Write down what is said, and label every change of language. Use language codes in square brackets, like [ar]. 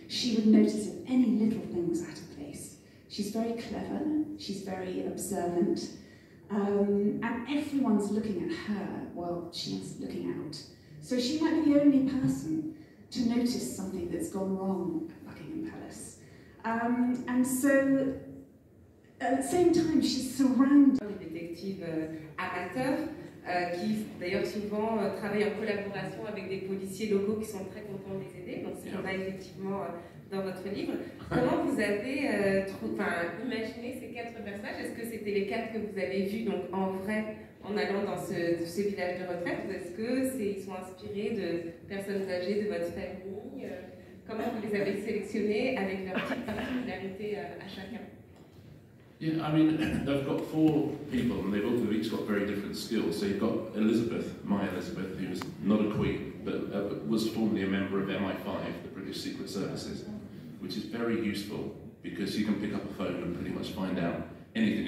[en] She would notice if any little thing was out of place. She's very clever, she's very observant, and everyone's looking at her while she's looking out. So she might be the only person to notice something that's gone wrong at Buckingham Palace. And so, at the same time, she's surrounded. [fr] Des détectives amateurs qui, d'ailleurs, souvent travaillent en collaboration avec des policiers locaux qui sont très contents de les aider. Donc, c'est qu'on a effectivement dans votre livre. Comment vous avez imaginé ces 4 personnages? Est-ce que c'était les 4 que vous avez vus donc, en vrai en allant dans ce village de retraite, ou est-ce qu'ils sont inspirés de personnes âgées de votre famille? Comment vous les avez sélectionnés avec leurs petites particularités à chacun? [en] Yeah, I mean, they've got 4 people and they've each got very different skills. So you've got Elizabeth, my Elizabeth, who was not a queen, but was formerly a member of MI5, the British Secret Services, which is very useful because you can pick up a phone and pretty much find out anything.